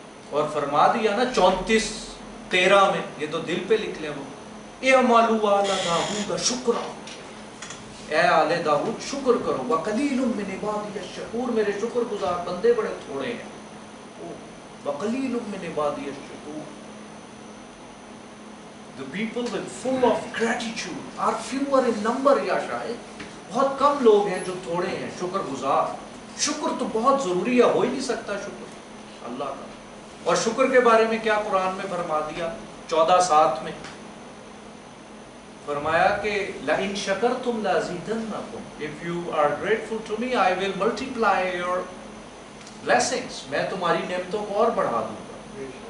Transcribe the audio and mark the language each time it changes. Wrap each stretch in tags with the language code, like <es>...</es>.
<ur>اور فرما دیا نا 34:13 میں، یہ تو دل پہ لکھ لیں، وہ</ur> <ar>اعملوا آل داؤد شکرا،</ar> <ur>اے آل داؤد شکر کرو،</ur> <ar>وقلیل من عبادی الشکور،</ar> <ur>میرے شکر گزار بندے بڑے تھوڑے ہیں.</ur> <ar>وقلیل من عبادی الشکور.</ar> <en>The people with full of gratitude are fewer in number.</en> <ur>یا شاید بہت کم لوگ ہیں جو تھوڑے ہیں شکر گزار. شکر تو بہت ضروری ہے، ہو ہی نہیں سکتا شکر اللہ کا. اور شکر کے بارے میں کیا قرآن میں فرما دیا 14:7 میں فرمایا کہ</ur> <ar>لَإِن شَكَرْتُمْ لَأَزِيدَنَّكُمْ،</ar> <en>if you are grateful to me I will multiply your blessings،</en> <ur>میں تمہاری نعمتوں کو اور بڑھا دوں گا.</ur>